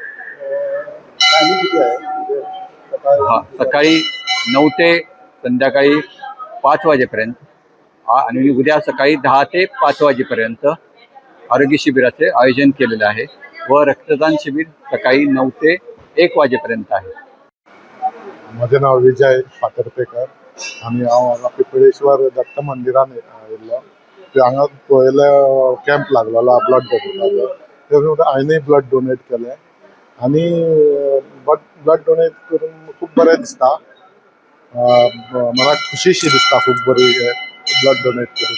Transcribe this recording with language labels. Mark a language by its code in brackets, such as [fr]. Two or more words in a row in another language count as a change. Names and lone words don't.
[mr] हा, सकाळी 9 ते संध्याकाळी 5 वाजेपर्यंत आणि उद्या सकाळी 10 ते 5 वाजेपर्यंत आरोग्य शिबिराचे आयोजन केलेले आहे व रक्तदान शिबिर सकाळी 9 ते 1 वाजेपर्यंत आहे. माझे नाव [kok] विजय फातर्पेकर आणि हांव हांगा पिंपळेश्वर दत्त मंदिरान आयिल्लो. हांगा पयले कॅम्प लागलेलो [en] blood donate. [kok] ते हांवेंय [en] blood donate [kok] केलें आणि [en] blood donate [kok] करून खूब बरें दिसता. मला खुशीशी दिसता खूब बरी [en] blood donate [kok] करून.